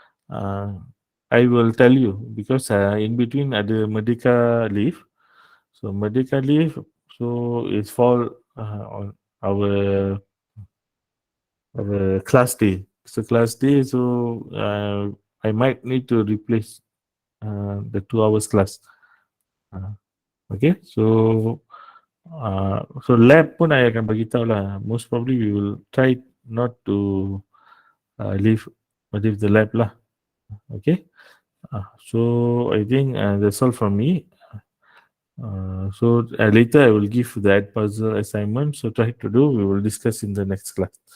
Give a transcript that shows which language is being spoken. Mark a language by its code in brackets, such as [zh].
[en] Uh, I will tell you because in between [ms] ada [en] Merdeka leave. So Merdeka leave, so it's fall on our class day. So class day, so I might need to replace the 2 hours class. [ms] Okay, so lab pun I akan bagi tahu lah. [en] Most probably we will try not to leave the lab lah. Okay, so I think that's all from me. So later I will give that puzzle assignment. So try to do. We will discuss in the next class.